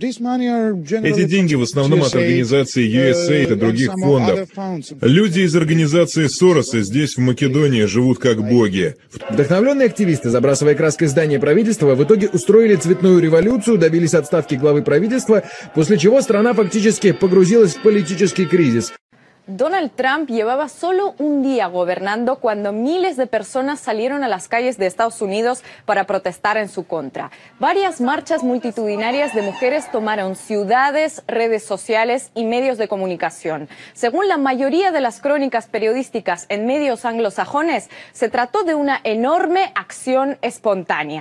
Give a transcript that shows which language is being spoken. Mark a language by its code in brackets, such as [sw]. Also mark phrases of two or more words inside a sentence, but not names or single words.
[ru] Эти деньги в основном от организации USAID и других фондов. Люди из организации Сороса здесь, в Македонии, живут как боги. Вдохновленные активисты, забрасывая краской здания правительства, в итоге устроили цветную революцию, добились отставки главы правительства, после чего страна фактически погрузилась в политический кризис. [es] Donald Trump llevaba solo un día gobernando cuando miles de personas salieron a las calles de Estados Unidos para protestar en su contra. Varias marchas multitudinarias de mujeres tomaron ciudades, redes sociales y medios de comunicación. Según la mayoría de las crónicas periodísticas en medios anglosajones, se trató de una enorme acción espontánea.